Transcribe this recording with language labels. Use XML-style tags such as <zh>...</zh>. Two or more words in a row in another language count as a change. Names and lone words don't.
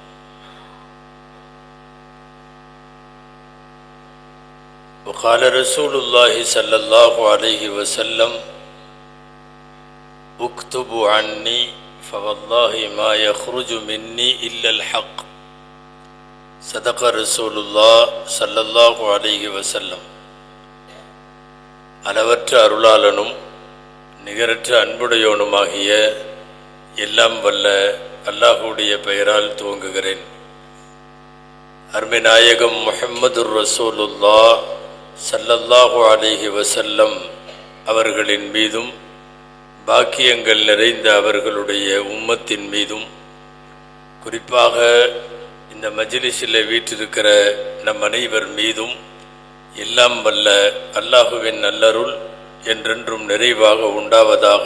<ar>وقال رسول الله صلى الله عليه وسلم: اكتبوا عني فوالله ما يخرج مني إلا الحق. صدق رسول الله صلى الله عليه وسلم.</ar> <ta>அளவற்ற அருளாளனும் நிகரற்ற அன்புடையோனுமாகிய எல்லாம் வல்ல அல்லாஹுடைய பெயரால் துவங்குகிறேன். அருமை நாயகம்</ta> <ar>محمد رسول الله صلى الله عليه وسلم</ar> <ta>அவர்களின் மீதும் பாக்கியங்கள் நிறைந்த அவர்களுடைய உம்மத்தின் மீதும், குறிப்பாக இந்த மஜ்லிஸில் வீற்றிருக்கிற நம் அனைவர் மீதும் எல்லாம் வல்ல அல்லாஹுவின் நல்லருள் என்றென்றும் நிறைவாக உண்டாவதாக.</ta>